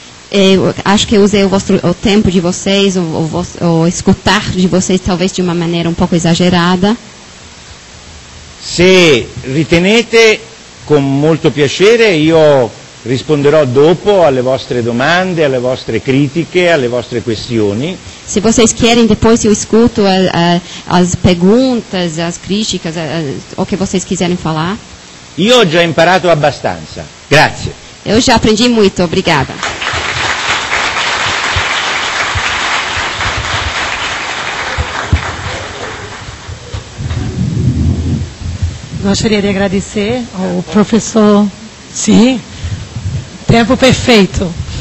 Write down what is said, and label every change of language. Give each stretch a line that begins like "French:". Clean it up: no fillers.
Portuguese: Eu acho que eu usei o tempo de vocês, o escutar de vocês talvez de uma maneira um pouco exagerada.
Italian: Se ritenete, con molto piacere, io risponderò dopo alle vostre domande, alle vostre critiche, alle vostre questioni.
Portuguese: Se vocês querem, depois eu escuto as perguntas, as críticas, o que vocês quiserem falar.
Italian: Io ho già imparato abbastanza. Grazie.
Portuguese: Eu já aprendi muito, obrigada. Gostaria de agradecer ao professor. Sim, tempo perfeito.